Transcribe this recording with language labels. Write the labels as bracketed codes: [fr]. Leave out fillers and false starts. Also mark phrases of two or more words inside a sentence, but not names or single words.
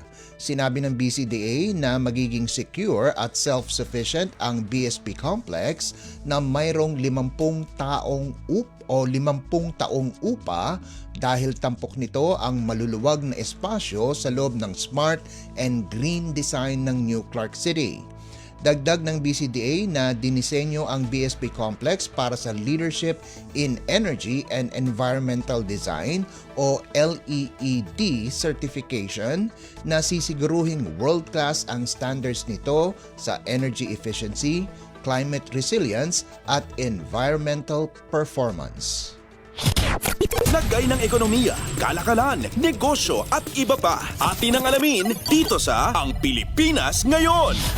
[tl] Sinabi ng BCDA na magiging secure at self-sufficient ang BSP complex na mayroong 50 taong upa dahil tampok nito ang maluluwag na espasyo sa loob ng [en] smart and green design [tl] ng New Clark City. Dagdag ng BCDA na dinisenyo ang BSP Complex para sa Leadership in Energy and Environmental Design o [en] LEED certification [tl] na sisiguruhing world-class ang standards nito sa [en] energy efficiency, climate resilience [tl] at [en] environmental performance. [tl] Lagay ng ekonomiya, kalakalan, negosyo at iba pa. Atin ang alamin dito sa Ang Pilipinas Ngayon.